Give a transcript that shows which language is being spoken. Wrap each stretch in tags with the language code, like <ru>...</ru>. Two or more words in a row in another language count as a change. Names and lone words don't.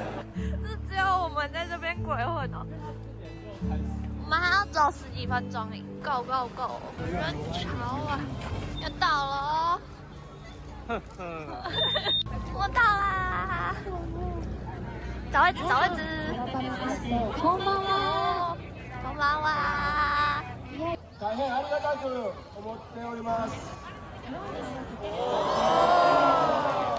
<zh>是只有我们在这边鬼混哦。我们还要走10几分钟诶 ，</zh> <en>Go Go Go！</en> <zh>人潮啊，要到了哦。我到啦！找位置，找位置。</zh> <ja>こんばんは。こんばんは。大変ありがたく思っております。</ja>